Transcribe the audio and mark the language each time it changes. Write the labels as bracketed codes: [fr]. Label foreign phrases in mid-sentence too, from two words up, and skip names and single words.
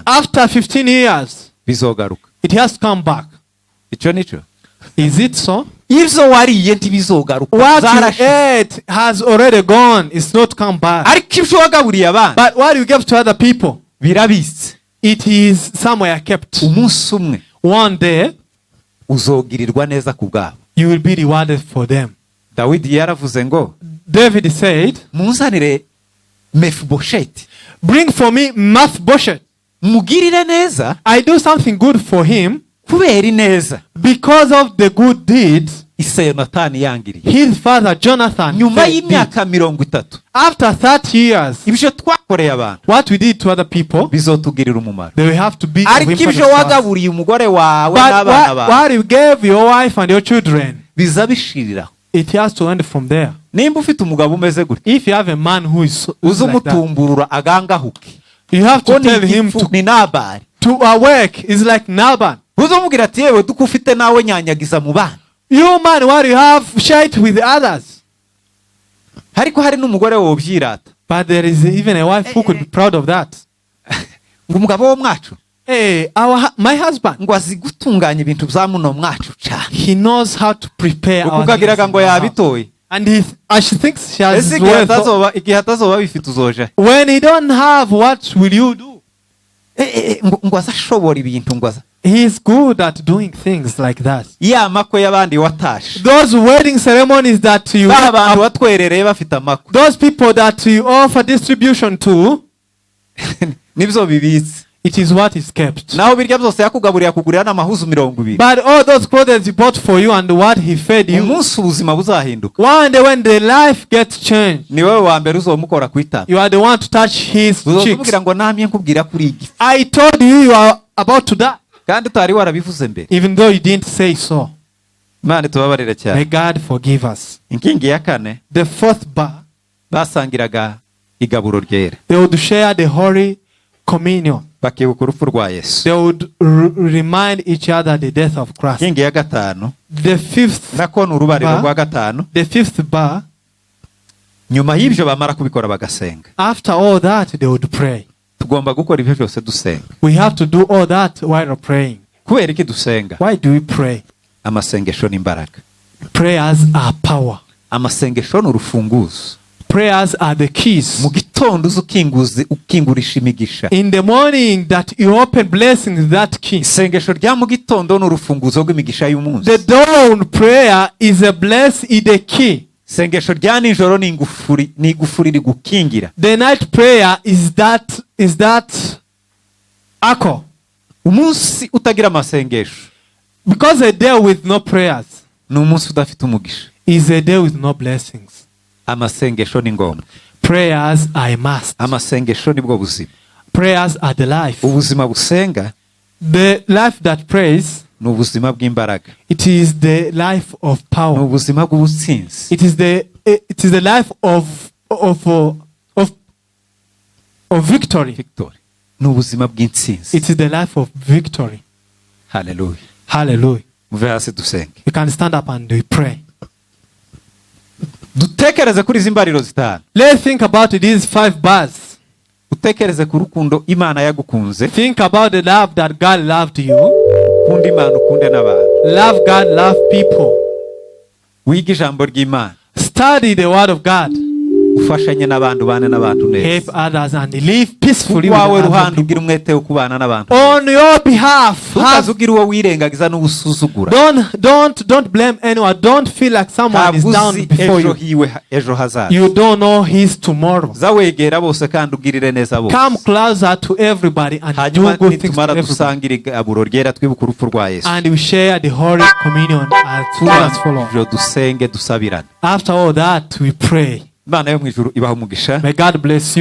[en] after 15 years, [rn] bizogaruka [en] it has to come back. [rn] icyo nicyo [en] Is it so? [rn] ibyo wariye ntibizogaruka [en] What you [rn] zarashize [en] ate has already gone. It's not come back. [rn] ariko ibyo wagaburiye abana [en] But what you gave to other people, [rn] birabitse [en] it is somewhere kept. [rn] umunsi umwe [en] One day, [rn] uzogirirwa neza ku bwabo [en] you will be rewarded for them. [rn] dawidi yaravuze ngo [en] David said, [rn] munzanire mefibosheti [en] bring for me Mephibosheth. [rn] mugirire neza [en] I do something good for him [rn] kubera ineza [en] because of the good deeds [rn] ise yonatani yangiriye [en] his father Jonathan [rn] nyuma [en] did. [rn] y'imyaka 30 [en] After 30 years, [rn] ibyo twakoreye abantu [en] what we did to other people, [rn] bizotugirira umumaro [en] they will have to be of [rn] ariko [en] importance [rn] ibyo [en] to us. [rn] wagaburiye umugore wawe [en] But [rn] n'abana bawe [en] what you gave your wife and your children, [rn] biza bishiriraho [en] it has to end from there. [rn] nimba ufite umugabo umeze gutya [en] If you have a man who is [rn] uze [en] like that, [rn] umutumburura agangahuke [en] you have [rn] ko [en] to tell him [rn] ni nabari [en] to awake. It's like Nabal. [rn] uze umubwira ati yewe duko ufite nawe nyanyagiza mu bana [en] You man, what you have, share it with others. [rn] ariko hari n'umugore wobyirata [en] But there is even a wife who could be proud of that. [rn] ngo umugabo wo mwacu [en] Hey, my husband, [rn] ngo azi gutunganya ibintu bya muno mwacu cyane [en] he knows how to prepare our [rn] ukugagiraga [en] things [rn] ngo [en] in the house. [rn] yabitoye [en] And she thinks she has [rn] ese igihe atazoba bifite uzoja [en] when he don't have, what will you do? [rn] ngo azashobora ibintu ngo aza [en] He is good at doing things like that. [rn] ya makwe y'abandi watashe [en] Those wedding ceremonies that you [rn] ba bantu watwerereye bafite amakwe [en] those people that you offer distribution to, [rn] nibyo bibitse [en] it is what is kept. [rn] naho birya byose yakugaburiye akugurira n'amahuzu 20 [en] But all those clothes he bought for you and what he fed you, [rn] umunsi ubuzima buzahinduka [en] one day when the life gets changed, [rn] ni wowe wa mbere uzomukora kwitama [en] you are the one to touch his cheeks. [rn] uzomubwira ngo namye nkubwira kuri iki [en] I told you you are about to die, [rn] kandi utari warabivuze mbere [en] even though you didn't say so. [rn] Imana tubabarira [en] May [rn] cyane [en] God forgive us. [rn] inkingi ya kane [en] The fourth bar, [rn] basangiraga igaburo ryera [en] they would share the Holy Communion. [rn] bakibuka urupfu rwa Yesu [en] They would remind each other the death of Christ. [rn] inkingi ya gatanu [en] The fifth [rn] nako ni urubariro Ba- rwa gatanu [en] The fifth bar, [rn] nyuma y'ibyo bamara kubikora bagasenga [en] after all that, they would pray. [rn] tugomba gukora ibyo byose dusenga [en] We have to do all that while praying. [rn] kubera iki dusenga [en] Why do we pray? [rn] amasengesho n'imbaraga [en] Prayers are power. [rn] amasengesho ni urufunguzo [en] Prayers are the keys. [rn] mu gitondo uza ukingurisha imigisha [en] In the morning that you open blessings, that key. [rn] isengesho rya mu gitondo ni urufunguzo rw'imigisha y'umunsi [en] The dawn prayer is the key. [rn] isengesho rya nijoro ni igufuri rigukingira [en] The night prayer is that echo. [rn] umunsi utagira amasengesho [en] Because a day with no prayers [rn] ni umunsi udafite umugisha [en] is a day with no blessings. [rn] amasengesho ni ngombwa [en] Prayers are a must. [rn] amasengesho nibwo buzima [en] Prayers are the life. [rn] ubuzima busenga [en] The life that prays, [rn] ni ubuzima bw'imbaraga [en] it is the life of [rn] ni [en] power. [rn] ubuzima bw'ubutsinzi [en] It is the life of victory. [rn] victory ni ubuzima bw'intsinzi [en] It is the life of victory. [rn] haleluya [en] Hallelujah. [rn] muve hasi dusenge [en] You can stand up and we pray. [rn] dutekereze kuri izi mbariro zitanu [en] Let's think about these 5 bars. [rn] utekereze ku rukundo imana yagukunze [en] Think about the love that God loved you. [rn] ukunda imana ukunde n'abantu [en] Love God, love people. [rn] wiga ijambo ry'imana [en] Study the word of God. [rn] ufashanye n'abantu bane n'abantu [en] Help [rn] neza [en] others and live peacefully with [rn] wawe [en] other [rn] ruhande [en] people. [rn] ugira umwete wo kubana n'abantu [en] On your behalf, [rn] ukaza ugira uwo wirengagiza n'ubusuzugura [en] don't blame anyone. Don't feel like someone is [rn] ntabwo [en] down [rn] uzi [en] before [rn] ejo [en] you. [rn] hiwe ejo hazaza [en] You don't know his tomorrow. [rn] za wegera bose kandi ugirire neza bose [en] Come closer to everybody and do [rn] hanyuma [en] good things to [rn] nitumara [en] everybody. [rn] dusangire igaburo ryera twibuka urupfu rwa yesu [en] And we share the Holy Communion as soon as follow. [rn] turangije dusenge dusabirane [en] After all that, we pray. [rn] imana yo mu ijuru ibaha umugisha [en] May God bless you.